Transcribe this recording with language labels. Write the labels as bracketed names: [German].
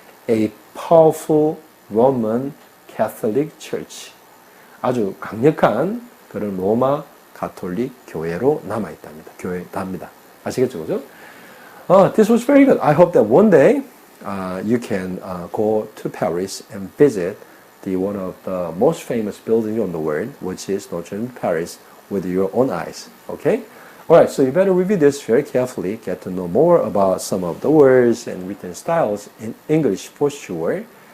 [English] A powerful Roman Catholic Church. [Korean] 아주 강력한 그런 로마 가톨릭 교회로 남아있답니다. 교회답니다. 아시겠죠? 그죠? [English] This was very good. I hope that one day you can go to Paris and visit one of the most famous buildings on the world, which is Notre Dame Paris, with your own eyes. Okay? Alright, so you better review this very carefully, get to know more about some of the words and written styles in English for sure.